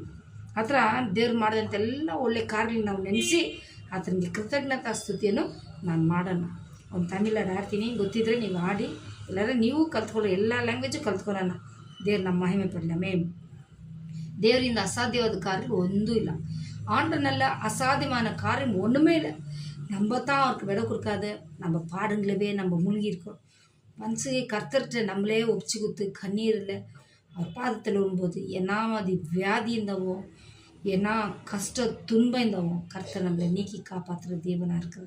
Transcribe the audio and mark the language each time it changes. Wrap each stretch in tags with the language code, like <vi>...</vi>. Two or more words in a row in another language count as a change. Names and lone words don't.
<kn>ಆ ಥರ ದೇವ್ರು ಮಾಡಿದಂತೆಲ್ಲ ಒಳ್ಳೆ ಕಾರ್ಯಗಳನ್ನ ನಾವು ನೆನೆಸಿ ಆತನಿಗೆ ಕೃತಜ್ಞತಾ ಸ್ತುತಿಯನ್ನು ನಾನು ಮಾಡೋಣ. ಒಂದು ತಮಿಳಲ್ಲಿ ಆಡ್ತೀನಿ, ಗೊತ್ತಿದ್ದರೆ ನೀವು ಆಡಿ, ಎಲ್ಲರೂ ನೀವು ಕಲ್ತ್ಕೊಳ್ಳೋ, ಎಲ್ಲ ಲ್ಯಾಂಗ್ವೇಜು ಕಲ್ತ್ಕೊಳ್ಳೋಣ. ದೇವ್ರು ನಮ್ಮ ಮಹಿಮೆ ಪಡಲಿ. ಆಮೆನ್. ದೇವರಿಂದ ಅಸಾಧ್ಯವಾದ ಕಾರ್ಯ ಒಂದೂ ಇಲ್ಲ.</kn> <ta>ஆண்டனல்ல அசாத்தியமான காரியம் ஒன்றுமே இல்லை. நம்ம தான் அவருக்கு விட கொடுக்காத நம்ம பாடுங்களவே நம்ம மூழ்கி இருக்கோம். மனசுக்கு கர்த்தர்கிட்ட நம்மளே ஒப்பிச்சு கொடுத்து கண்ணீரில் அவர் பாதத்தில் வரும்போது ஏன்னா அது வியாதி இருந்தவோ, ஏன்னா கஷ்ட துன்பம் இருந்தவோ கர்த்தர் நம்மளை நீக்கி காப்பாற்றுற தேவனாக இருக்கிறார்.</ta>